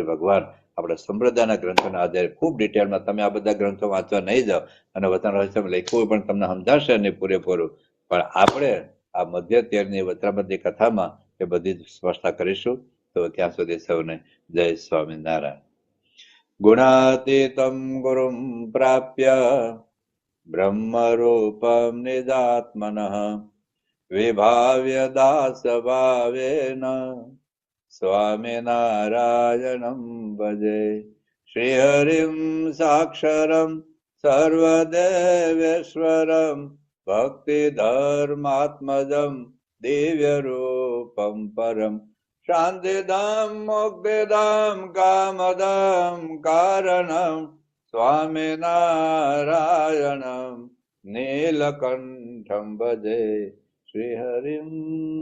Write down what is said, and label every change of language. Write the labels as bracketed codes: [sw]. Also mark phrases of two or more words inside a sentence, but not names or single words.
[gu] ભગવાન આપણે સંપ્રદાયના ગ્રંથોના આધારે ખૂબ ડિટેલમાં તમે આ બધા ગ્રંથો વાંચવા નહીં જાઓ અને વચન રહસ્યમાં લખ્યું પણ તમને સમજાશે નહીં પૂરેપૂરું પણ આપણે આ મધ્ય 13ની વચરામૃતની કથામાં એ બધી જ સ્પષ્ટતા કરીશું તો ત્યાં સુધી સૌને જય સ્વામિનારાયણ [sa] गुणातीतं गुरुं प्राप्य ब्रह्मरूपं निजात्मनः विभाव्य दासभावेन स्वामिनारायणं भजे। श्रीहरिं साक्षरं सर्वदेवेश्वरं भक्तिधर्मात्मजं दिव्यरूपं परं शान्तिदां मोक्षदां कामदां कारणं स्वामिनारायणं नीलकण्ठं भजे श्रीहरिम्।